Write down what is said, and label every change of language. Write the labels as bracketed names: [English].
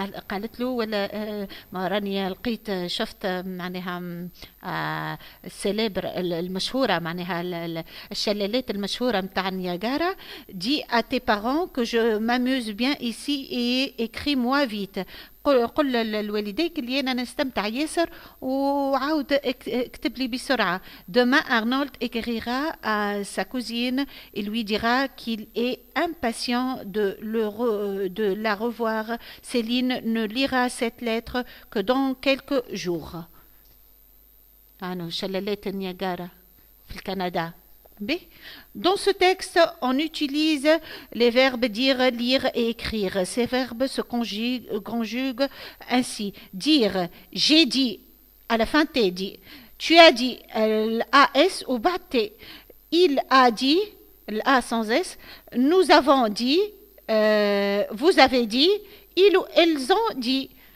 [Arabic] قالت له ولا ما راني لقيت شفت معناها السليبر المشهورة معناها الشلالات المشهورة متاع نياجارا. [French] dis à tes parents que je m'amuse bien ici et écris-moi vite. [Arabic] قل للوالديك اللي انا نستمتع ياسر وعاود اكتب لي بسرعه. [French] Demain Arnold écrira à sa cousine et lui dira qu'il est impatient de la revoir. Céline ne lira cette lettre que dans quelques jours. [Arabic] شلالات نياجارا في الكندا. [French] Dans ce texte, on utilise les verbes dire, lire et écrire. Ces verbes se conjuguent ainsi. Dire, j'ai dit, à la fin t'es dit. Tu as dit, l'AS ou baté. Il a dit, l'A sans S. Nous avons dit, vous avez dit, ils ou elles ont dit.